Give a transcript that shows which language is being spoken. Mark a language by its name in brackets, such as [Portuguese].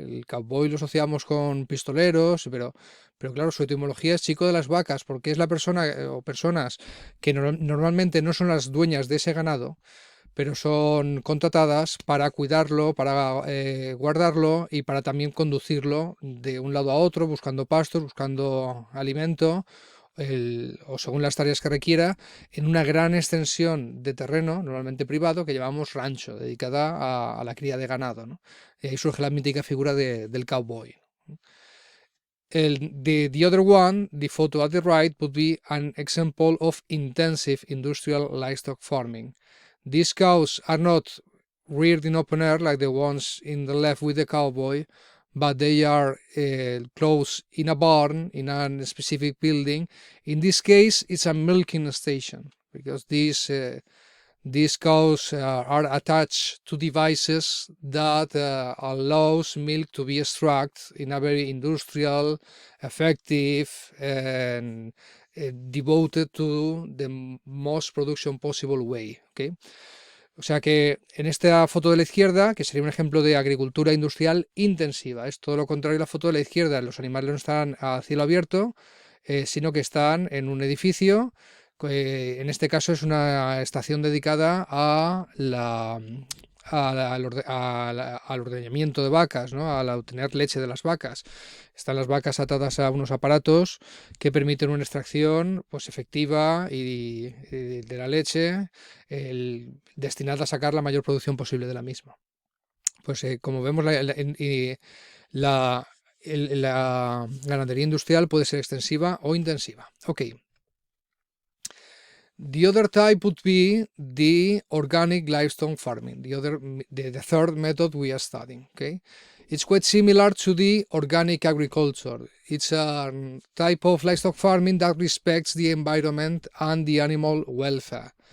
[Spanish] El cowboy lo asociamos con pistoleros, pero claro, su etimología es chico de las vacas, porque es la persona o personas que normalmente no son las dueñas de ese ganado, pero son contratadas para cuidarlo, para guardarlo y para también conducirlo de un lado a otro, buscando pastos, buscando alimento, o según las tareas que requiera, en una gran extensión de terreno, normalmente privado, que llamamos rancho, dedicada a la cría de ganado, ¿no? Y ahí surge la mítica figura del cowboy. [English] The other one, the photo at the right, would be an example of intensive industrial livestock farming. These cows are not reared in open air like the ones in the left with the cowboy, but they are close in a barn, in a specific building. In this case, it's a milking station, because these cows are attached to devices that allows milk to be extracted in a very industrial, effective, and devoted to the most production possible way. Okay? [Spanish] O sea que en esta foto de la izquierda, que sería un ejemplo de agricultura industrial intensiva, es todo lo contrario a la foto de la izquierda. Los animales no están a cielo abierto, sino que están en un edificio. En este caso es una estación dedicada a al ordeñamiento de vacas, ¿no? Al obtener leche de las vacas. Están las vacas atadas a unos aparatos que permiten una extracción pues, efectiva y de la leche, destinada a sacar la mayor producción posible de la misma. Pues como vemos, la, la ganadería industrial puede ser extensiva o intensiva. [English] Ok. The other type would be the organic livestock farming, the third method we are studying. Okay, it's quite similar to the organic agriculture. It's a type of livestock farming that respects the environment and the animal welfare.